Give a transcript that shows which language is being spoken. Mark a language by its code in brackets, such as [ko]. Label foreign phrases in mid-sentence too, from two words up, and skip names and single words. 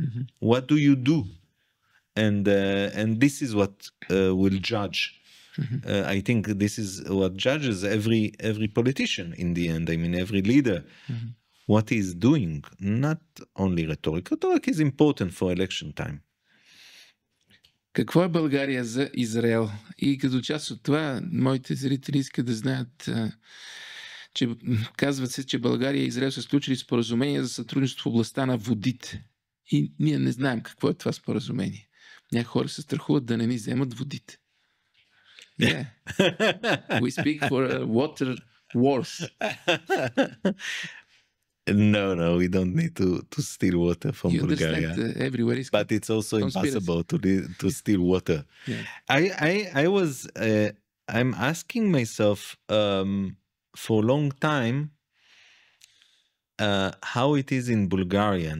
[en] What do you do? and this is what will judge. I think this is what judges every politician in the end. I mean, every leader, what he's doing, not only rhetoric. Rhetoric is important for election time. [bg] Какво е България за Израел? И като част от това, моите зрители искат да знаят, че казват се, че България и Израел са сключили споразумение за сътрудничество в областта на водите. И ние не знаем какво е това споразумение. Някои хора се страхуват да не ни вземат водите. [en] Yeah. We speak for water wars. No, we don't need to steal water from Bulgaria. Everywhere is but it's also impossible to steal water. Yeah. I'm asking myself for a long time how it is in Bulgarian.